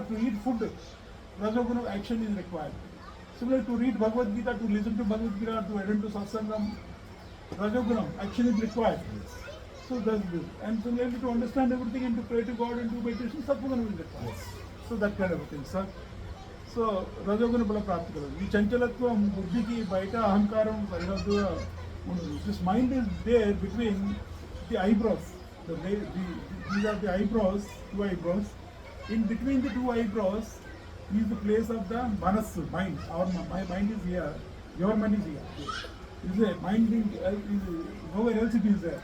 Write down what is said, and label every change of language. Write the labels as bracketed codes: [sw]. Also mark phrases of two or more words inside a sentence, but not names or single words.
[en] To eat food, Rajoguna action is required. Similarly, to read Bhagavad Gita, to listen to Bhagavad Gita, to attend to Satsangam, Rajoguna action is required. So that's good. And similarly, to understand everything and to pray to God and do meditation, Sattvagunam is required. So that kind of a thing, sir. [te] So రజోగుణ బల ప్రాప్తి కలదు. ఈ చంచలత్వం బుద్ధికి బయట అహంకారం సరిహద్దుగా ఉండదు. [en] This mind is there between the eyebrows. These are the eyebrows, two eyebrows. In between the two eyebrows is the place of the manassu, mind. My mind is here. Your mind is here. Is a mind is nowhere else it is there.